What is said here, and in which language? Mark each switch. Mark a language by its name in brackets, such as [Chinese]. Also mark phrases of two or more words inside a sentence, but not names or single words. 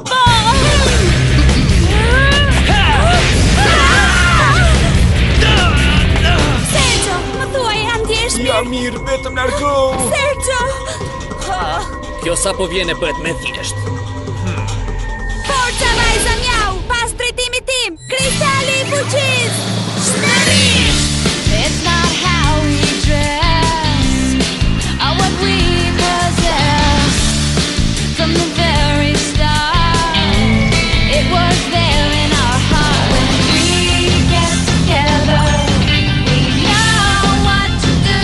[Albanian] Sergio, më thuaj, a ndjesh mirë? Ja mirë, vetëm largo. Sergio! Kjo sa po vjen e bëhet me thjesht. Forca vajza mjau, pas drejtimit tim, kristali I fuqis! Shmërish! [English] It's not how we dress or what we possess. From the very start, it was there in our heart. When we get together, we know what to do.